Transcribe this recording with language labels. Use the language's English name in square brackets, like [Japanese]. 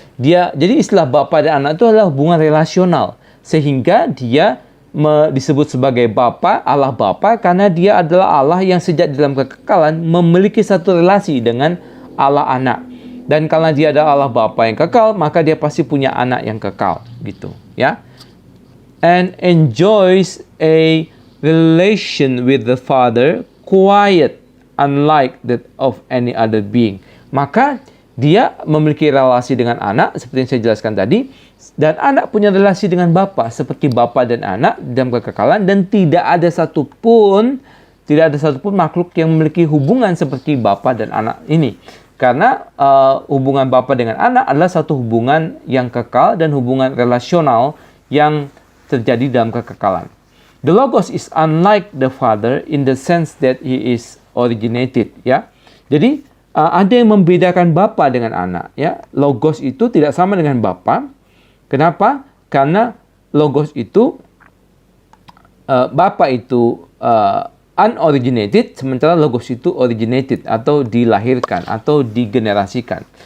[Indonesian] Jadi istilah bapa dan anak itu adalah hubungan relasional. Sehingga dia disebut sebagai Bapa, Allah Bapa, karena dia adalah Allah yang sejak dalam kekekalan memiliki satu relasi dengan Allah anak. Dan karena dia adalah Allah Bapa yang kekal, maka dia pasti punya anak yang kekal. Gitu, ya. [English] And enjoys a relation with the Father quiet, unlike that of any other being. [Indonesian] Maka dia memiliki relasi dengan anak seperti yang saya jelaskan tadi, dan anak punya relasi dengan bapa seperti bapa dan anak dalam kekekalan, dan tidak ada satupun makhluk yang memiliki hubungan seperti bapa dan anak ini. Karena hubungan bapa dengan anak adalah satu hubungan yang kekal dan hubungan relasional yang terjadi dalam kekekalan. [English] The Logos is unlike the Father in the sense that he is originated, ya. [Indonesian] Jadi ada yang membedakan bapa dengan anak, ya. Logos itu tidak sama dengan bapa. Kenapa? Karena Logos itu bapa itu unoriginated, sementara Logos itu originated atau dilahirkan atau digenerasikan.